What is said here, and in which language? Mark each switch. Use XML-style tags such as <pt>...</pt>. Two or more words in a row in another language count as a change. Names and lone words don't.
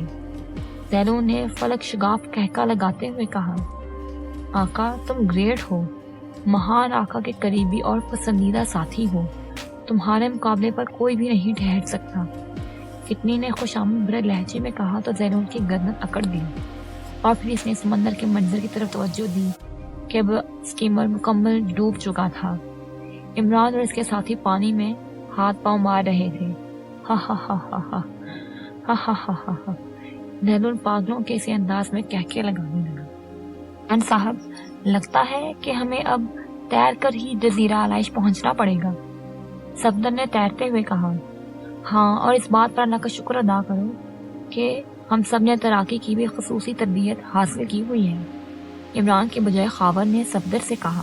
<ur>زیلون نے فلک شگاف کہکا لگاتے ہوئے کہا، آقا تم گریٹ ہو، مہان آقا کے قریبی اور پسندیدہ ساتھی ہو، تمہارے مقابلے پر کوئی بھی نہیں ٹھہر سکتا۔ فتنی نے خوش آمد بھرے لہجے میں کہا تو زیلون کی گردن اکڑ دی اور پھر اس نے سمندر کے منظر کی طرف توجہ دی کہ اب اسٹیمر مکمل ڈوب چکا تھا۔ عمران اور اس کے ساتھی پانی میں ہاتھ پاؤں مار رہے تھے۔ ہا ہا ہا ہا ہا ہا ہا ہا ہا ہا، زیلون پاگلوں کے اسی انداز میں کہکے لگانے لگا۔ ان صاحب، لگتا ہے کہ ہمیں اب تیر کر ہی جزیرہ آلائش پہنچنا پڑے گا، صفدر نے تیرتے ہوئے کہا۔ ہاں، اور اس بات پر اللہ کا شکر ادا کرو کہ ہم سب نے تیراکی کی بھی خصوصی تربیت حاصل کی ہوئی ہے، عمران کے بجائے خاور نے صفدر سے کہا۔</ur>